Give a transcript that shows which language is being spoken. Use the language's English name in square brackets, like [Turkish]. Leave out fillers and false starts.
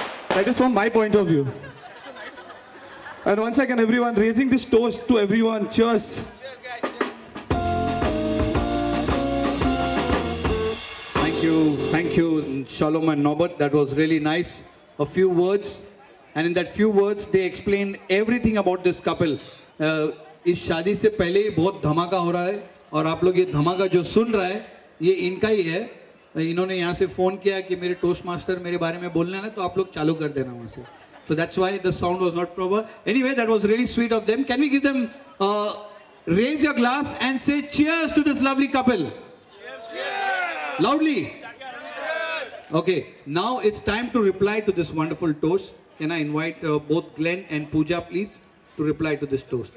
[English] That is from my point of view. And once again, everyone, raising this toast to everyone. Cheers. Thank you, Shalom and Norbert. That was really nice. A few words, and in that few words, they explained everything about this couple. [Hindi] इस शादी से पहले ही बहुत धमाका हो रहा है, और आप लोग ये धमाका जो सुन रहा है, ये इनका ही है. इन्होंने यहाँ से फोन किया कि मेरे टोस्ट मास्टर मेरे बारे में बोलना है, तो आप लोग चालू कर देना वहाँ से. [English] So that's why the sound was not proper. Anyway, that was really sweet of them. Can we give them, raise your glass and say cheers to this lovely couple? Cheers. Loudly. Okay, now it's time to reply to this wonderful toast. Can I invite both Glenn and Pooja, please, to reply to this toast?